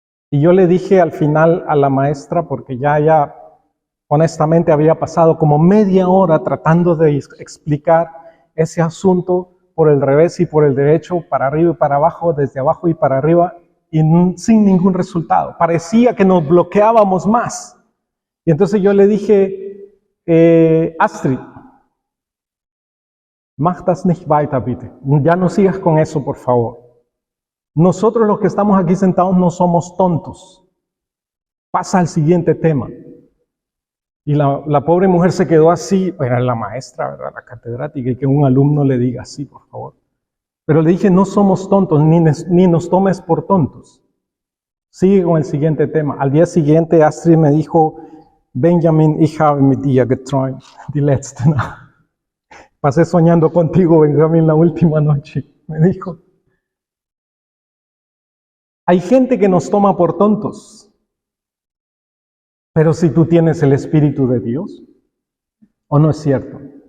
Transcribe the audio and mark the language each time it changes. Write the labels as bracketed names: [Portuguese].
[Spanish] Y yo le dije al final a la maestra, porque ya honestamente había pasado como media hora tratando de explicar ese asunto por el revés y por el derecho, para arriba y para abajo, desde abajo y para arriba, y sin ningún resultado. Parecía que nos bloqueábamos más. Y entonces yo le dije, Astrid, [German] mach das nicht weiter, bitte. [Spanish] Ya no sigas con eso, por favor. Nosotros los que estamos aquí sentados no somos tontos. Pasa al siguiente tema. Y la pobre mujer se quedó así, era la maestra, ¿verdad? La catedrática, y que un alumno le diga así, por favor. Pero le dije, no somos tontos, ni nos tomes por tontos. Sigue con el siguiente tema. Al día siguiente Astrid me dijo, [German] Benjamin, ich habe mit dir geträumt, die letzte Nacht. [Spanish] Pasé soñando contigo, Benjamin, la última noche, me dijo. Hay gente que nos toma por tontos, pero si tú tienes el Espíritu de Dios, ¿o no es cierto?